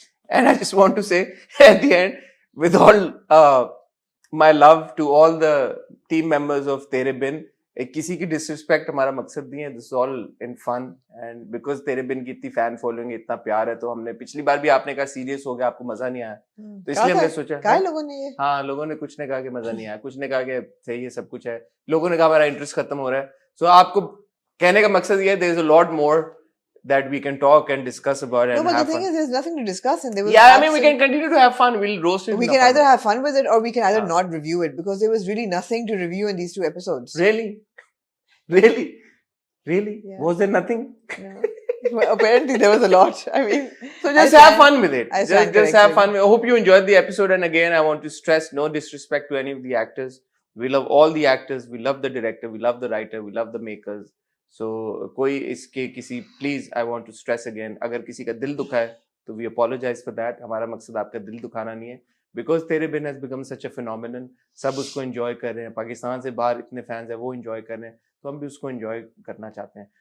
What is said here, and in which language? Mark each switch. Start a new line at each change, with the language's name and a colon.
English: and I just want to say at the end with all my love to all the team members of
Hindi: तेरे बिन, किसी की disrespect हमारा मकसद नहीं है,
English: this is all in fun and because
Hindi: तेरे बिन की इतनी फैन फॉलोइंग, इतना प्यार है, तो हमने पिछली बार भी आपने कहा सीरियस हो गया, आपको मजा नहीं आया, तो इसलिए हमने सोचा लोगों ने ये लोगों ने कुछ ने कहा कि मजा नहीं आया, कुछ ने कहा कि सही है सब कुछ है, लोगों ने कहा हमारा इंटरेस्ट खत्म हो रहा है। सो आपको कहने का मकसद ये है
English: There is a lot more that we can talk and discuss about and but have the thing fun. is there's nothing to discuss and there was I mean we can continue to have fun, we'll roast it. We can either have fun with it or we can either not review it, because there was really nothing to review in these 2 episodes. Really? Yeah. Was there nothing? No. Well, apparently there was a lot. I mean, so just have fun with it. Just have fun. I hope you enjoyed the episode, and again I want to stress no disrespect to any of the actors. We love all the actors, we love the director, we love the writer, we love the makers. So
Hindi: कोई इसके किसी
English: please I want to stress again,
Hindi: अगर किसी का दिल दुखा है तो
English: We apologise for that.
Hindi: हमारा मकसद आपका दिल दुखाना नहीं है,
English: because Tere Bin has become such a phenomenon,
Hindi: सब उसको एंजॉय कर रहे हैं, पाकिस्तान से बाहर इतने फैंस हैं वो एंजॉय कर रहे हैं, तो हम भी उसको एंजॉय करना चाहते हैं।